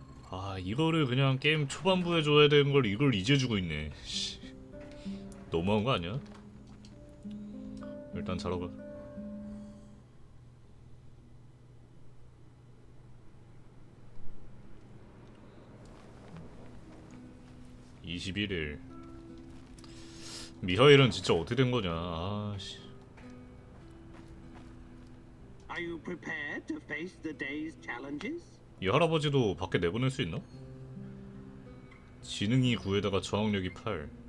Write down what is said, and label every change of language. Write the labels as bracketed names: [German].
[Korean] 아, 이거를 그냥 게임 초반부에 줘야 되는 걸 이걸 이제 주고 있네. 씨. 너무한 거 아니야? 일단 자러 가. (21일) 미하일은 진짜 어떻게 된 거냐. 아씨. [English] Are you prepared to face the day's challenges? [Korean] 이 할아버지도 밖에 내보낼 수 있나? 지능이 9에다가 저항력이 8.